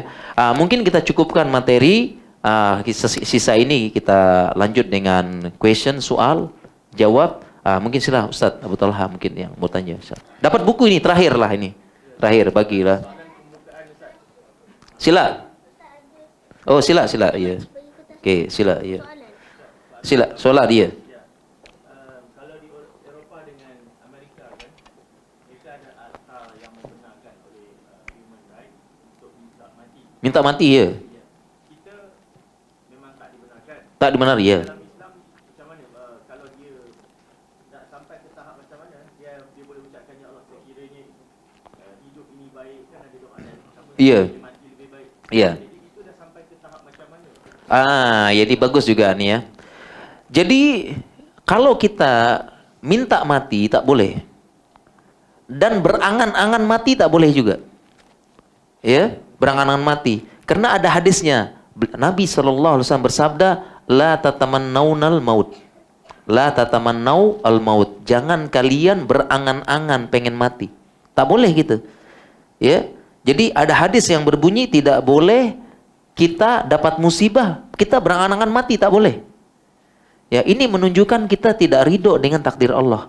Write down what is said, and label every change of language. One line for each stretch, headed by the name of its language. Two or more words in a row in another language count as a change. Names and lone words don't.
Indonesian: Mungkin kita cukupkan materi. Sisa ini kita lanjut dengan question, soal, jawab. Mungkin sila Ustadz Abu Talha mungkin yang mau tanya. Dapat buku ini terakhir lah ini. Terakhir bagilah. Sila. Oh, sila. Iya. Oke, sila. Iya.
Malay: Sila, solat dia. Kalau di Eropah dengan Amerika kan, mereka ada asal yang membenarkan oleh
English: human right
Malay: untuk minta mati. Minta mati ya. Kita memang tak dibenarkan. Tak dibenari ya. Dalam Islam macam mana? Kalau dia nak sampai ke tahap macam mana, dia boleh ucapkan
Arabic: ya Allah
Malay: sekiranya hidup ini baik kan ada doa dan sama Iya. mati lebih baik.
Indonesian: Iya.
Malay: Jadi itu dah sampai ke tahap macam mana?
Indonesian: Jadi bagus juga nih ya. Jadi kalau kita minta mati tak boleh. Dan berangan-angan mati tak boleh juga. Ya, berangan-angan mati. Karena ada hadisnya. Nabi SAW bersabda,
Arabic: la tatamannaunal maut. La tatamannau al maut.
Indonesian: Jangan kalian berangan-angan pengen mati. Tak boleh gitu. Ya. Jadi ada hadis yang berbunyi tidak boleh kita dapat musibah, kita berangan-angan mati, tak boleh. Ya, ini menunjukkan kita tidak ridho dengan takdir Allah.